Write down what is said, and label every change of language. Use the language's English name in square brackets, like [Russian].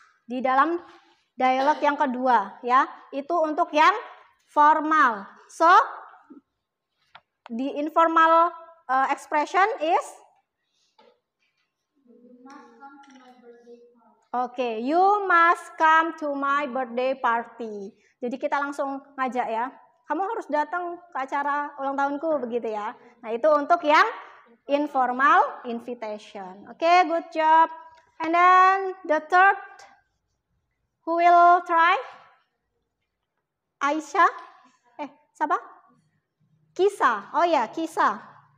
[Indonesian] Di dalam dialog yang kedua, ya, itu untuk yang formal. [English] So, the informal expression is okay, you must come to my birthday party. [Indonesian] Jadi kita langsung ngajak ya. Kamu harus datang ke acara ulang tahunku begitu ya. Nah, itu untuk yang informal invitation. [English] Okay, good job. And then the third, who will try? [Indonesian] Aisyah? Siapa? Kisa. Oh ya, Kisa.